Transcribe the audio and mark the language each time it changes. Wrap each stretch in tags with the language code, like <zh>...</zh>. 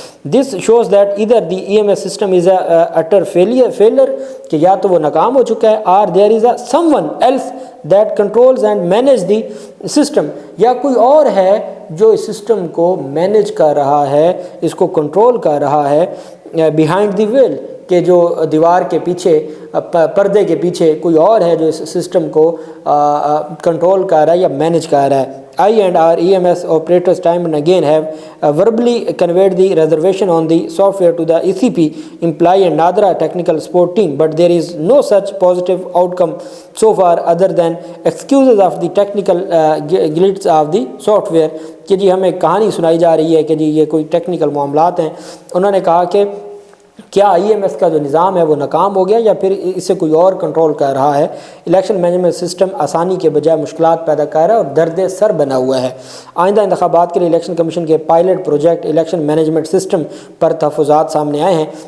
<en>this shows that either the E M S system is a utter failure</en> <ur>کہ یا تو وہ ناکام ہو چکا ہے اور</ur> <en>there is a someone else that controls and manage the system</en> <ur>یا کوئی اور ہے جو اس سسٹم کو مینیج کر رہا ہے اس کو کنٹرول کر رہا ہے</ur> <en>behind the veil</en> <ur>کہ جو دیوار کے پیچھے پردے کے پیچھے کوئی اور ہے جو اس سسٹم کو کنٹرول کر رہا ہے یا مینیج کر رہا ہے.</ur> <en>I and our EMS operators time and again have verbally conveyed the reservation on the software to the ECP, Imply and Nadra technical support team, but there is no such positive outcome so far other than excuses of the technical glitches of the software.</en> <ur>کہ جی ہمیں کہانی سنائی جا رہی ہے کہ جی یہ کوئی ٹیکنیکل معاملات ہیں. انہوں نے کہا کہ کیا ای ایم ایس کا جو نظام ہے وہ ناکام ہو گیا یا پھر اسے کوئی اور کنٹرول کر رہا ہے. الیکشن مینجمنٹ سسٹم آسانی کے بجائے مشکلات پیدا کر رہا ہے اور درد سر بنا ہوا ہے. آئندہ انتخابات کے لیے الیکشن کمیشن کے pilot project election management system پر تحفظات سامنے آئے ہیں.</ur>